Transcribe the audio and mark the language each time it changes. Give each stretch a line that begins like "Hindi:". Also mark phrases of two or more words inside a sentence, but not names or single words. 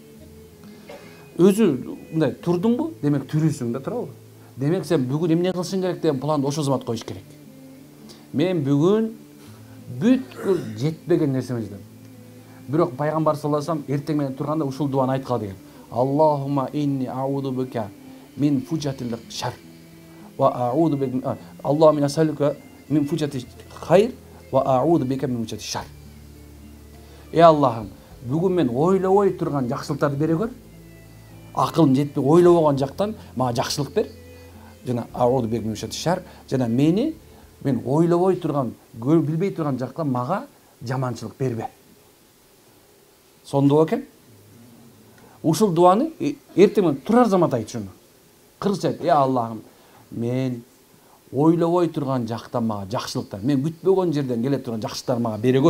Kyrgyz: Өзү мындай турдуңбу? Демек тирүүсүң да, туурабы? Демек сен бүгүн эмне кылышың керек деген планды ошол замат коюш керек. Мен бүгүн бүткүл жетпеген нерсеме жетем. Бирок пайгамбар
Arabic: صلى الله عليه وسلم
Kyrgyz: эртең менен турганда ушул дуаны айткыла деген.
Arabic: اللهم إني أعوذ بك من فجاءة الشر وأعوذ بك اللهم إنا نسألك من فجاءة خير وأعوذ بك من فجاءة شر.
Kyrgyz: Аллахым, бүгүн мен ойлобой турган жакшылыктарды бере көр. Акылым жетпей ойлобогон жактан мага жакшылык бер. Жана
Arabic: أعوذ بك من فجاءة شر,
Kyrgyz: жана мен ойлобой турган, билбей турган жактан мага жаманчылык бербе. Сонду экен. Ушул дуаны эртең менен турар замат айт шуну. Кыргызча айт: Аллахым, мен ойлобой турган жактан мага жакшылыктар, мен күтпөгөн жерден келе турган жакшылыктар мага бере көр.